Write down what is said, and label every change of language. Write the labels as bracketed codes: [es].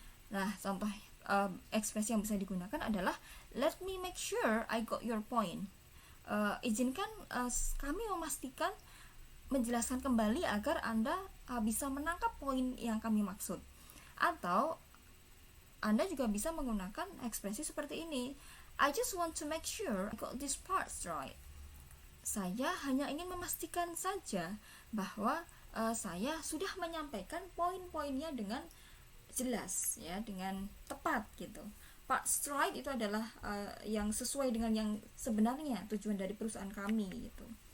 [id] Nah, contoh ekspresi yang bisa digunakan adalah [en] let me make sure I got your point. [id] Izinkan kami memastikan, menjelaskan kembali agar Anda bisa menangkap poin yang kami maksud. Atau Anda juga bisa menggunakan ekspresi seperti ini. [en] I just want to make sure I got these parts right. [id] Saya hanya ingin memastikan saja bahwa saya sudah menyampaikan poin-poinnya dengan jelas, ya, dengan tepat gitu. [en] Parts right [id] itu adalah yang sesuai dengan yang sebenarnya tujuan dari perusahaan kami gitu.